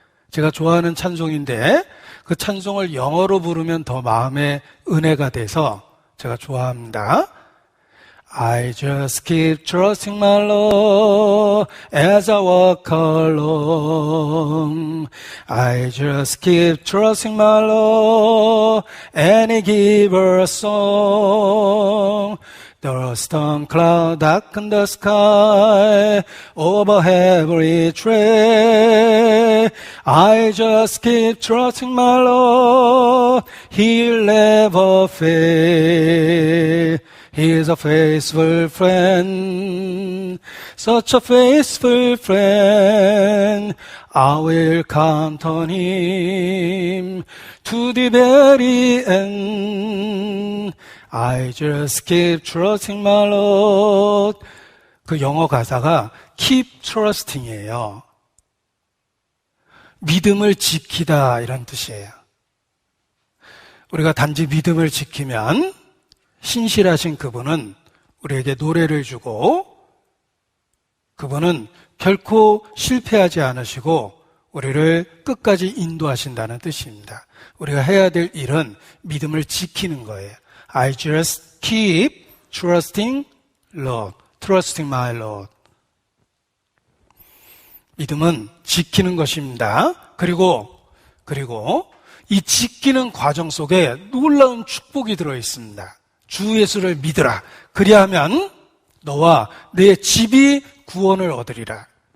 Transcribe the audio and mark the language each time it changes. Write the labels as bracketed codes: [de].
[ko] 제가 좋아하는 찬송인데 그 찬송을 영어로 부르면 더 마음에 은혜가 돼서 제가 좋아합니다. [en] I just keep trusting my Lord as I walk along. I just keep trusting my Lord and He give a song. The storm cloud darken the sky over every tree. I just keep trusting my Lord, He'll never fail. He is a faithful friend, such a faithful friend. I will count on Him to the very end. I just keep trusting my Lord. [ko] 그 영어 가사가 [en] keep trusting [ko] 이에요. 믿음을 지키다 이런 뜻이에요. 우리가 단지 믿음을 지키면 신실하신 그분은 우리에게 노래를 주고 그분은 결코 실패하지 않으시고 우리를 끝까지 인도하신다는 뜻입니다. 우리가 해야 될 일은 믿음을 지키는 거예요. [en] I just keep trusting Lord, trusting my Lord. [ko] 믿음은 지키는 것입니다. 그리고 이 지키는 과정 속에 놀라운 축복이 들어 있습니다. 주 예수를 믿으라. 그리하면 너와 내 집이 구원을 얻으리라.